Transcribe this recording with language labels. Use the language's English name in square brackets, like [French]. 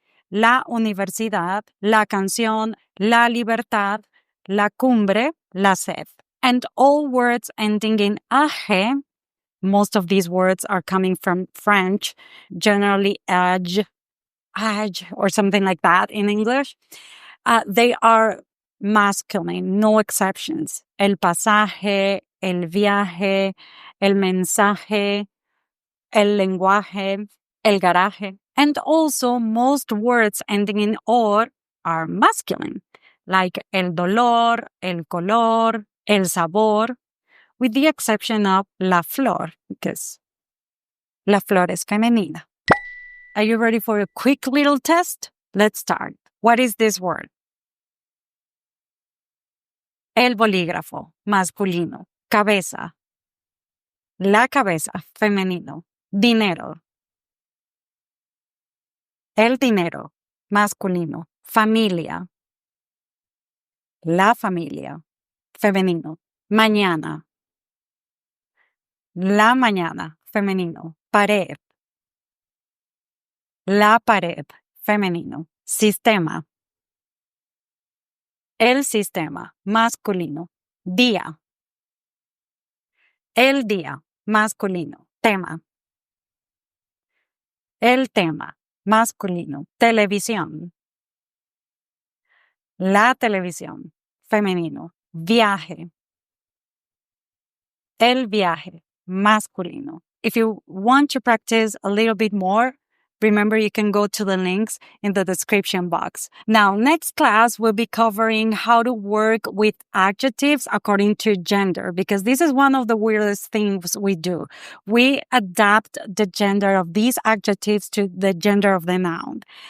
[Spanish] La universidad, la canción, la libertad, la cumbre, la sed. [English] And all words ending in age, most of these words are coming from French, generally age, or something like that in English. They are masculine, no exceptions. [Spanish] El pasaje, el viaje, el mensaje, el lenguaje, el garaje. [English] And also, most words ending in or are masculine, like [Spanish] el dolor, el color, el sabor, [English] with the exception of [Spanish] la flor, [English] because [Spanish] la flor es femenina. [English] Are you ready for a quick little test? Let's start. What is this word? [Spanish] El bolígrafo, masculino. Cabeza. La cabeza, femenino. Dinero. El dinero, masculino. Familia. La familia, femenino. Mañana. La mañana, femenino. Pared. La pared, femenino. Sistema. El sistema, masculino. Día. El día, masculino. Tema. El tema, masculino. Televisión. La televisión, femenino. Viaje, el viaje, masculino. [English] If you want to practice a little bit more, remember you can go to the links in the description box. Now, next class we'll be covering how to work with adjectives according to gender, because this is one of the weirdest things we do. We adapt the gender of these adjectives to the gender of the noun.